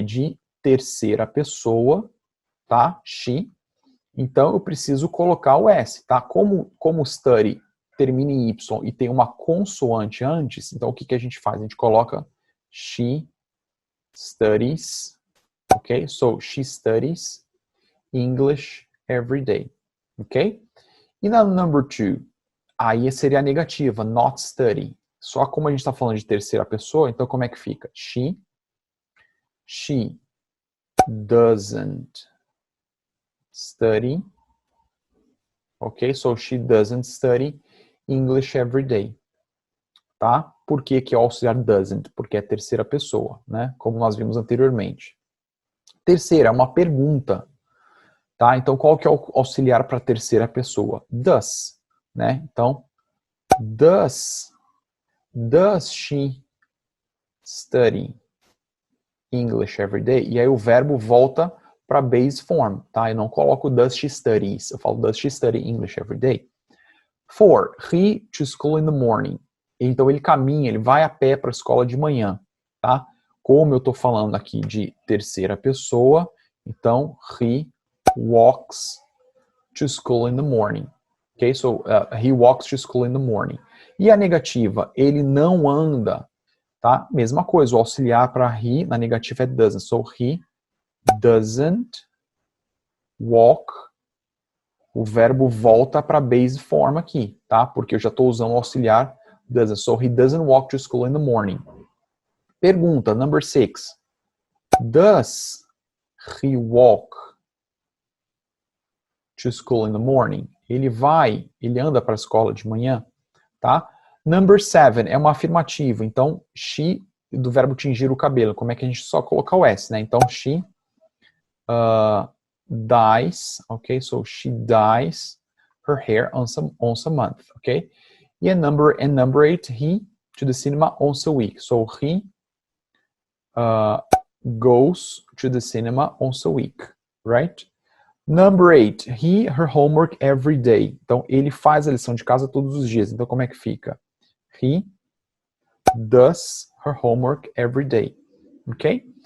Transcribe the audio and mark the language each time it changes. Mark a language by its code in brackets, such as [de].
[pt] De terceira pessoa, tá? She. Então, eu preciso colocar o S, tá? Como study termina em Y e tem uma consoante antes, então o que a gente faz? A gente coloca [en] she studies, [pt] ok? [en] So, she studies English every day, ok? [pt] E na number 2, aí seria a negativa, [en] not study. [pt] Só como a gente está falando de terceira pessoa, então como é que fica? [en] She doesn't study. Ok? So she doesn't study English every day. [pt] Tá? Por que que é o auxiliar doesn't? Porque é terceira pessoa, né? Como nós vimos anteriormente. Terceira, é uma pergunta. Tá? Então, qual que é o auxiliar para a terceira pessoa? Does. Né? Então, does [en] Does she study English every day? [pt] E aí o verbo volta para base form, tá? Eu não coloco [en] does she studies, [pt] eu falo [en] does she study English every day? [pt] 4. [en] He to school in the morning. [pt] Então ele caminha, ele vai a pé para a escola de manhã, tá? Como eu estou falando aqui de terceira pessoa, então [en] he walks to school in the morning. Okay, so he walks to school in the morning. [pt] E a negativa, ele não anda, tá? Mesma coisa, o auxiliar para he na negativa é doesn't. [en] So he doesn't walk. [pt] O verbo volta para a base form aqui, tá? Porque eu já estou usando o auxiliar doesn't. [en] So he doesn't walk to school in the morning. [pt] Pergunta, [en] number 6. Does he walk to school in the morning? [pt] Ele anda para a escola de manhã, tá? Number 7 é uma afirmativa. Então, she, do verbo tingir o cabelo. Como é que a gente só coloca o S, né? Então, [en] she dyes, [pt] ok? [en] So, she dyes her hair once a month, ok? E number 8, he to the cinema once a week. So, he goes to the cinema once a week, right? Number 8, her homework every day. [pt] Então, ele faz a lição de casa todos os dias. Então, como é que fica? [en] He does her homework every day. Okay?